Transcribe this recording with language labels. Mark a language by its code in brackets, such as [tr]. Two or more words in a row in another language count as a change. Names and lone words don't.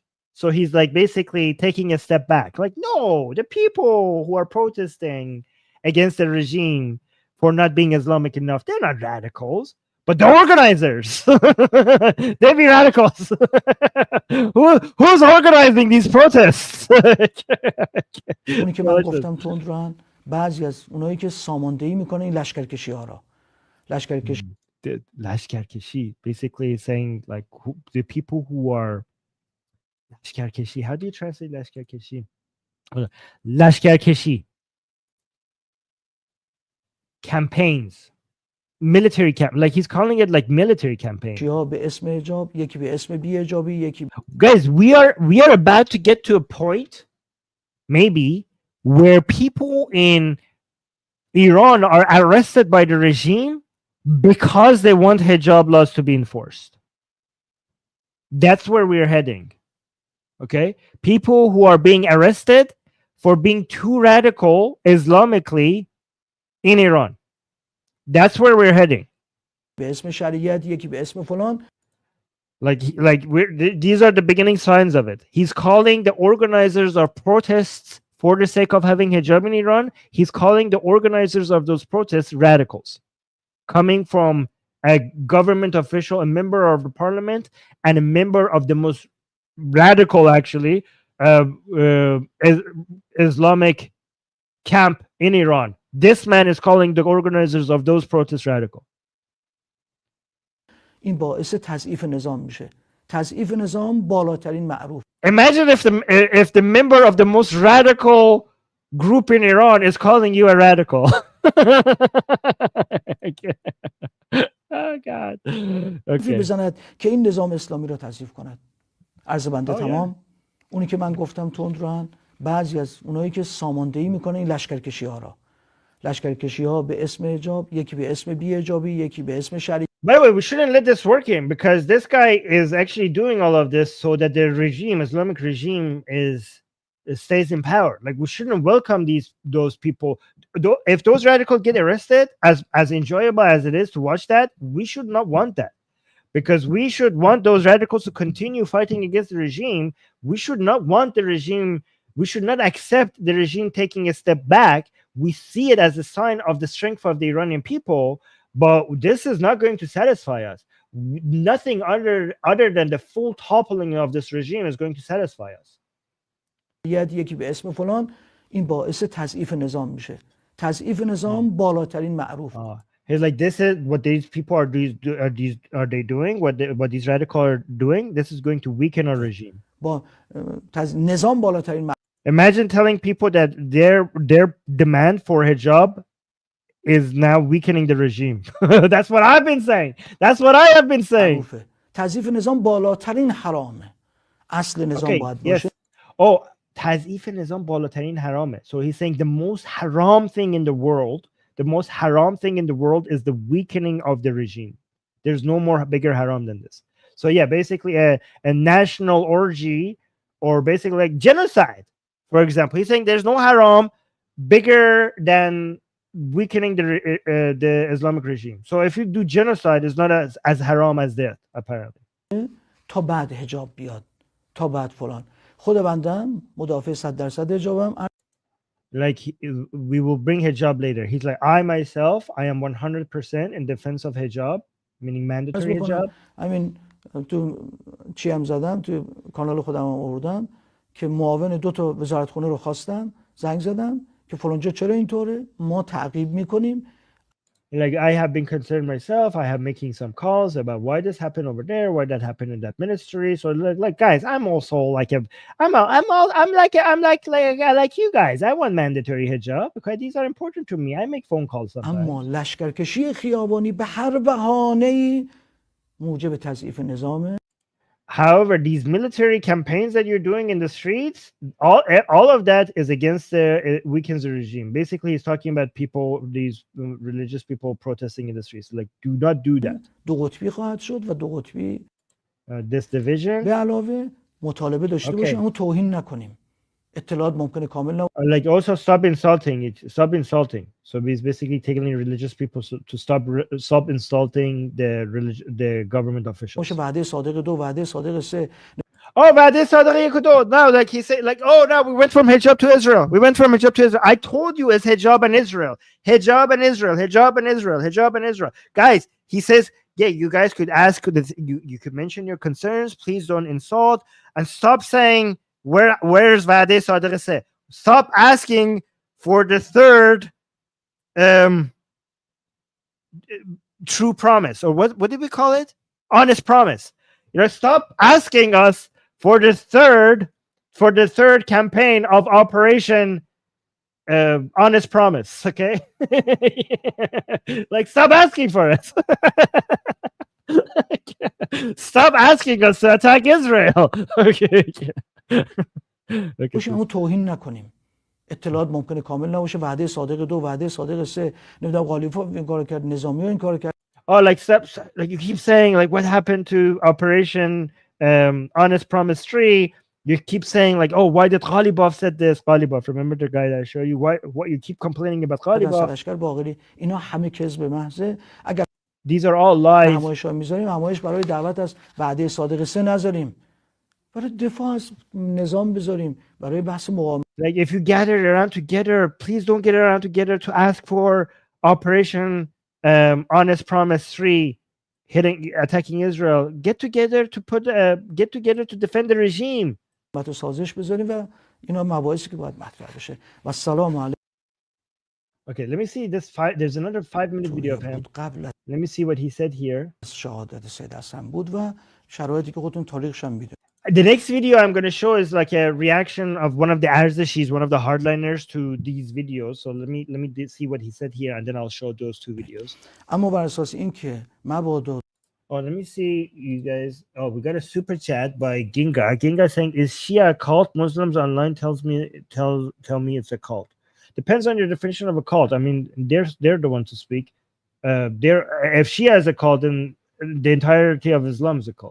[en] So he's like basically taking a step back. Like, no, the people who are protesting against the regime for not being Islamic enough, they're not radicals. But the organizers, they be radicals. Who's organizing these protests? [fa] اونی که من گفتم تندروان بعضی از اونایی که ساماندهی میکنه این لشکرکشی ها را. [en] لشکرکشی basically saying like the people who are لشکرکشی. How do you translate لشکرکشی? لشکرکشی. Campaigns. Military camp, like he's calling it like military campaign. [fa] به اسم حجاب، یکی به اسم بی حجابی، یکی. [en] Guys, we are about to get to a point, maybe, where people in Iran are arrested by the regime because they want hijab laws to be enforced. That's where we're heading. Okay, people who are being arrested for being too radical Islamically in Iran. That's where we're heading. [fa] به اسم شریعت، یکی به اسم فلان. [en] These are the beginning signs of it. He's calling the organizers of protests for the sake of having hijab in Iran. He's calling the organizers of those protests radicals, coming from a government official, a member of the parliament, and a member of the most radical, actually, Islamic camp in Iran. This man is calling the organizers of those protests radical. [fa] این باعث تضعیف نظام میشه. تضعیف نظام بالاترین معروف. [en] Imagine if the member of the most radical group in Iran is calling you a radical. Oh God. [fa] حرفی [en] Okay. [fa] بزند که این نظام اسلامی را تضعیف کند. عرض بنده [en] Oh, yeah. [fa] تمام. اونی که من گفتم تندروان، بعضی از اونایی که ساماندهی میکنه این لشکرکشی ها را، لشکرکشی ها به اسم حجاب، یکی به اسم بی حجابی، یکی به اسم شریعت. [en] By the way, we shouldn't let this work in because this guy is actually doing all of this so that the regime, Islamic regime, stays in power. Like we shouldn't welcome those people. If those radicals get arrested, as enjoyable as it is to watch that, we should not want that. Because we should want those radicals to continue fighting against the regime. We should not want the regime, we should not accept the regime taking a step back. We see it as a sign of the strength of the Iranian people, but this is not going to satisfy us. Nothing other than the full toppling of this regime is going to satisfy us. [fa] یکی به اسم فلان، این باعث تضعیف نظام میشه. تضعیف نظام بالاترین معروف. [en] He's like, this is what these people are they doing? What these radicals are doing? This is going to weaken our regime. [fa] با نظام بالاترین معروف. [en] Imagine telling people that their demand for hijab is now weakening the regime. That's what I've been saying. That's what I have been saying. [fa] تضعیف نظام بالاترین حرامه. اصل نظام باید باشه. Oh, تضعیف نظام بالاترین حرامه. [en] So he's saying the most haram thing in the world, the most haram thing in the world is the weakening of the regime. There's no more bigger haram than this. So yeah, basically a national orgy or basically like genocide, for example. He's saying there's no haram bigger than weakening the Islamic regime. So if you do genocide, it's not as haram as that, apparently. [fa] تا بعد حجاب بیاد، تا بعد فلان. خود بندم مدافع 100% حجابم. [en] Like we will bring hijab later. He's like, I myself, I am 100% in defense of hijab, meaning mandatory hijab. [fa] همین تو چی هم زدم، تو کانال خودم هم آوردم که معاون 2 تا وزارتخونه رو خواستم، زنگ زدم که فلانجا چرا اینطوره، ما تعقیب میکنیم. [en] Like I have been concerned myself. I have making some calls about why this happened over there, why that happened in that ministry. So like guys, I'm also like like you guys. I want mandatory hijab because these are important to me. I make phone calls sometimes. [fa] اما لشکرکشی خیابانی به هر بهانه‌ای موجب تضعیف نظامه. [en] However, these military campaigns that you're doing in the streets, all of that is against the weakens the regime. Basically, he's talking about people, these religious people protesting in the streets. Like, do not do that. [fa] دو قطبی خواهد شد و دو قطبی [en] this division. [fa] به علاوه مطالبه داشته باشیم، اما توهین نکنیم. اطلاعات ممکنه کامل نه. [en] Like also stop insulting it. Stop insulting. So he's basically telling religious people to stop insulting the government officials. [fa] باشه وعده صادق 2، وعده صادق 3. Oh, وعده صادق 1 و 2. [en] No, like he said, like, oh no, we went from hijab to Israel. We went from hijab to Israel. I told you it's hijab and Israel. Hijab and Israel. Hijab and Israel. Hijab and Israel. Guys, he says, yeah, you guys could ask, you could mention your concerns. Please don't insult and stop saying where's [fa] وعده صادق 3. [en] Stop asking for the third true promise, or what did we call it? Honest promise. You know, stop asking us for the third campaign of Operation Honest Promise. Okay, like stop asking for it. Stop asking us to attack Israel. Okay. [fa] باشه اما توهین نکنیم. اطلاعات ممکنه کامل نباشه. وعده صادق 2، وعده صادق 3. نمیدونم غالیباف این کارو کرد، نظامی ها این کارو کرد. [en] Oh, like you keep saying like what happened to Operation Honest Promise 3? You keep saying like, oh, why did Galibov said this? Galibov, remember the guy that I showed you? What you keep complaining about Galibov? [fa] لشکر باقری اینا همه کذب محضه. اگر [en] these are all lies. [fa] همایش ها میذاریم، همایش برای دعوت از وعده صادق 3 نذاریم. برای دفاع از نظام بذاریم، برای بحث مقاومت. Like if you gather around together, please don't get around together to ask for Operation Honest Promise 3 attacking Israel. Get together to defend the regime. با سازش بذاریم و اینا مباحثی که باید مطرح بشه. و سلام علیکم. [en] Okay, let me see this. There's another 5-minute video of him. Let me see what he said here. [fa] شهادت 3 دستم بود و شرایطی که خودتون تاریخش هم میدونید. [en] The next video I'm going to show is like a reaction of one of the Arzashis, one of the hardliners, to these videos. So let me see what he said here, and then I'll show those two videos. [fa] اما بر اساس اینکه مبادا [en] Oh, let me see you guys. Oh, we got a super chat by Ginga. Ginga saying, "Is Shia a cult? Muslims online tell me it's a cult. Depends on your definition of a cult. I mean, they're the ones to speak. If Shia is a cult, then the entirety of Islam is a cult.